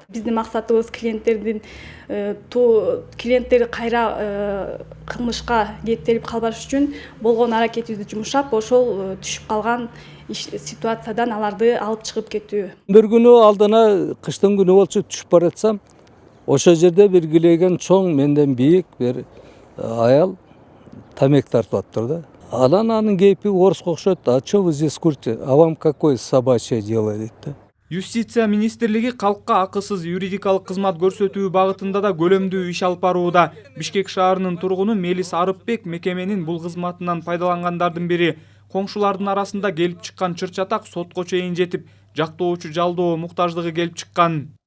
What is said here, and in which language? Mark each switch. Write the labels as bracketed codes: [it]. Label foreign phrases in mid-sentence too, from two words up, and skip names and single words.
[ky] Биздин максатыбыз клиенттерди кайра кылмышка кээптелип калбаш үчүн болгон аракетибизди жумшап, ошол түшүп калган ситуациядан аларды алып чыгып кетүү. Бир күнү алдына кыштын күнү болчу түшүп баратсам, ошол жерде бир килеген чоң менден бийик бир аял тамек тартып атыптыр да. Анын кейпи оруско окшойт. [ru] А что вы здесь курите? А вам какое собачье дело [ky] дейт да. Юстиция министрлиги калкка акысыз юридикалык кызмат көрсөтүү багытында да көлөмдүү иш алып барууда. Бишкек шаарынын тургуну Мелис Арыпбек мекеменин бул кызматынан пайдалангандардын бири. Коңшулардын арасында келип чыккан чыр-чатак сотко чейин жетип, жактоочу жалдоо муктаждыгы келип чыккан.